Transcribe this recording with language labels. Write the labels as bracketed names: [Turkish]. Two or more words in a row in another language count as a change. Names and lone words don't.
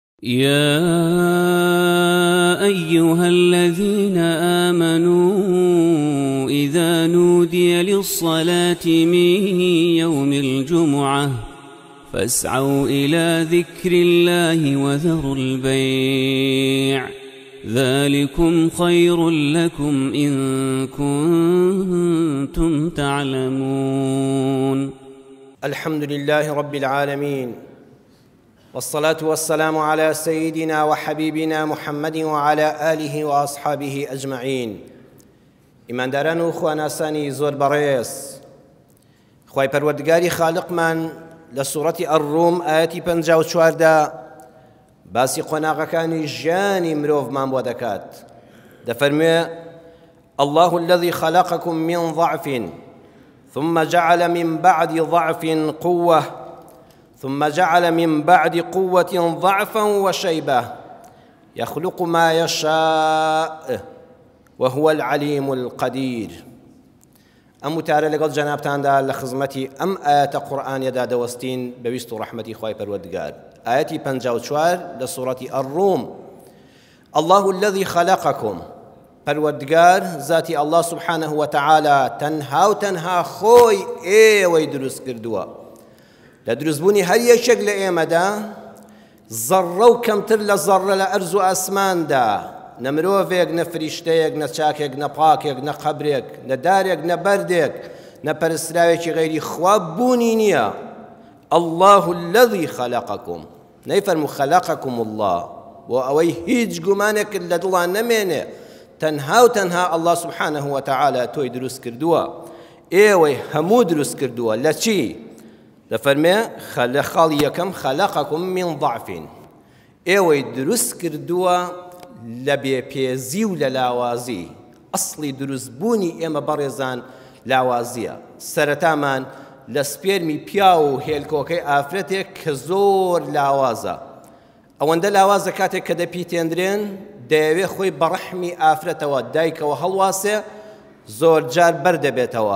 [Arabic] يا أيها الذين آمنوا إذا نودي للصلاة من يوم الجمعة فاسعوا إلى ذكر الله وذروا البيع ذلكم خير لكم إن كنتم تعلمون. الحمد لله رب العالمين، والصلاة والسلام على سيدنا وحبيبنا محمد وعلى آله وأصحابه أجمعين. [Central Kurdish] ئیمانداران و خواناسانی زۆر بەڕێز، خوای پەروەردگاری خالقمان لە سوورەتی ئەڕووم ئاەتی 54 باسی قۆناغەکانی ژیانی مرۆڤمان بۆ دەکات. دەفەرموێ: [Arabic] الله الذي خلقكم من ضعف ثم جعل من بعد ضعف قوة ثم جعل من بعد قوة ضعفا وشيبة يخلق ما يشاء وهو العليم القدير. [Central Kurdish] ئەم وتارە لەگەڵ جەنابتاندا لە خزمەتی ئەم ئاەتە قورئانیەدا دەوەستین بەویست و ڕەحمەتی خوای پەروەردگار. ئاەتی 54 لە سوورەتی ئەڕووم. [Arabic] الله الذي خلقكم، [Central Kurdish] پەروەردگار ذاتی [Arabic] الله سبحانه وتعالى [Central Kurdish] تەنها و تەنها خۆی ئێوەی دروست کردووە. لە دروستبوونی هەر یەکێک لە ئێمەدا زەڕە و کەمتر لە زەڕە لە ئەرز و ئاسماندا، نە مرۆڤێک، نە فریشتەیەک، نە چاکێک، نە پاکێک، نە قەبرێک، نە دارێک، نە بەردێک، نە پەرستراوێکی غەیری خوا بوونی نییە. [Arabic] الله الذي خلقكم، [Central Kurdish] نەیفەرموو [Arabic] خلقكم الله [Central Kurdish] بۆ ئەوەی هیچ گومانێک لە دڵان نەمێنێ. تەنها و تەنها [Arabic] الله سبحانه وتعالى [Central Kurdish] تۆی دروست کردووە، ئێوەی هەموو دروست کردووە. لە چی؟ دەفەرمێ لە خاڵی یەکەم [Arabic] خلقكم من ضعف، [Central Kurdish] ئێوەی دروست کردووە لە بێپێزی و لە لاوازی. ئەسڵی دروستبوونی ئێمە بەڕێزان لاوازیە. سەرەتامان لە سپێرمی پیا و هێلکۆکەی ئافرەتێک کە زۆر لاوازە. ئەوەندە لاوازە کاتێک کە دەپیتێنرێن دەیەوێ خۆی بە ڕەحمی ئافرەتەوە دایکەوە هەڵواسێ، زۆر جار بەردەبێتەوە.